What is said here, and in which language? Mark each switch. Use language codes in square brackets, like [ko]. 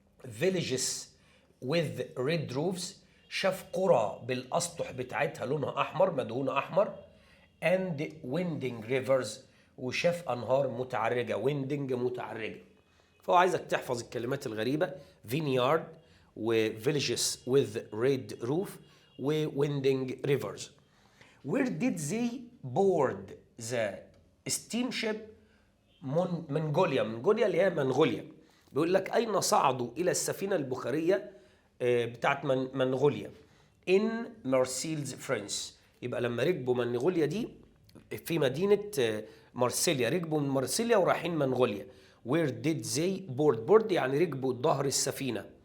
[en] villages with red roofs، [ar] شاف قرى بالاسطح بتاعتها لونها احمر، مدهونه احمر. [en] and winding rivers، [ar] وشاف انهار متعرجه، winding متعرجه. فهو عايزك تحفظ الكلمات الغريبه، vineyard و [en] villages with red roof [ar] و [en] winding rivers. where did they board the steamship منغوليا [ar] اللي هي منغوليا. بيقول لك أين صعدوا إلى السفينة البخارية بتاعت منغوليا؟ in مارسيلز فرنسا. يبقى لما ركبوا منغوليا دي في مدينة مارسيليا، ركبوا من مارسيليا ورايحين منغوليا. [en] where did they board [ar] يعني ركبوا ظهر السفينة.